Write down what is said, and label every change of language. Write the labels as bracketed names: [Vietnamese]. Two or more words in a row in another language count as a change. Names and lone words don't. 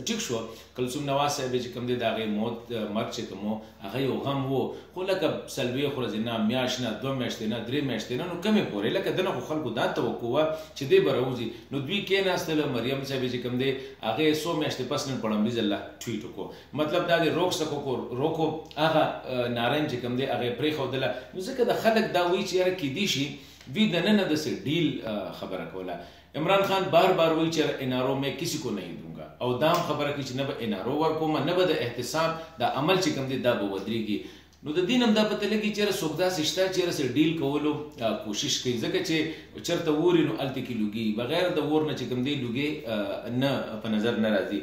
[Pashto] ټیک شو کلثوم نواز صاحب چې کوم دی د هغې موت مرګ چې کوم و هغه یو غم و خو لکه 40 ورځې نه میاشت نه 2 میاشتې نه 3 میاشتې نه نو کمې پورې لکه ده نه خو خلکو دا توقع وه چې دی به راوځي نو دوی کېناستله مریم صاحب چې کوم دی هغې 100 میاشتې پس نن په لومړي ځل ټویټ وکړو مطلب دا دی روکو هغه نارین چې کوم دی هغې پرېښودله نو ځکه د خلک دا وایي چې یاره کیدی شي وی د نن داسې ډیل خبره کوله. عمران خان بار بار وایي چې [Urdu] ان آر او میں کسی کو نہیں دوں گا [Pashto] او دا هم خبره کوي چې نه به ان آر او ورکوم نه به د احتساب د عمل چې کوم دی دا به ودرېږي. نو د دې نه هم دا پته لګي چې څوک داسې شته چې سره ډیل کولو کوشش کوي ځکه چې چېرته اور وي نو هلته کې لوګي بغیر د اور نه چې کوم دی لوګي نه په نظر نه راځي.